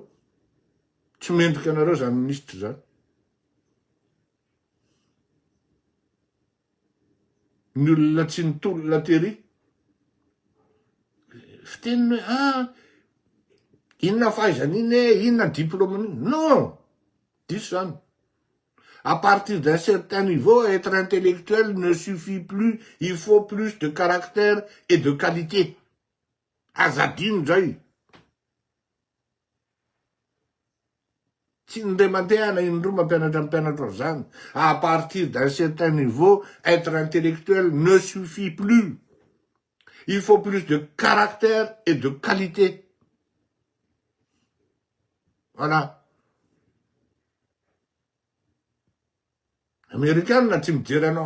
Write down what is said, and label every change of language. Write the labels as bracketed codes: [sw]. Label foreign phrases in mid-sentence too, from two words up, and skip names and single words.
[mg] Tsy mendrika anareo zany ministra zany. Ny olona tsy nitolona tery. Fiteniny hoe inona fahaizan'iny inona diplôme-ny. Non. Diso zany. [fr] À partir d'un certain niveau, être intellectuel ne suffit plus. Il faut plus de caractère et de qualité. [mg] Azadino zay. Tsy ndray mandeha na indroa mampianatra mpianatra zany. [fr] À partir d'un certain niveau, être intellectuel ne suffit plus. Il faut plus de caractère et de qualité. Voilà. Américain n'a pas me non.